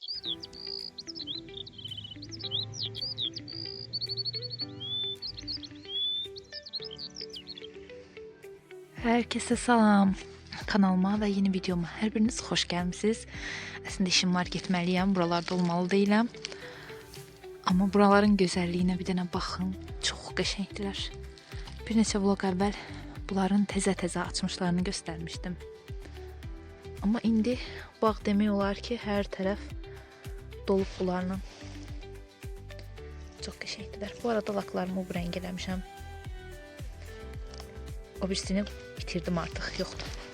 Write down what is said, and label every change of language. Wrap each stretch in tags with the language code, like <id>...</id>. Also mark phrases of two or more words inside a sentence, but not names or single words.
<tr>Herkese salam. Kanalıma ve yeni videoma her biriniz hoş gelmişsiniz. Aslında işim var, gitmeliyim. Buralarda olmalı değilim. Ama buraların güzelliğine</tr> <az>bir dənə baxın. Çox qəşəngdilər. Bir neçə vlog əvvəl bunların təzə açmışlarını göstermiştim. Ama indi bağ demək olar ki, hər tərəf dolub bunlarla. Çox qəşəngdilər. Bu arada laklarımı bu rəng eləmişəm. O birisini bitirdim</az> <tr>artık, yoktu.</tr>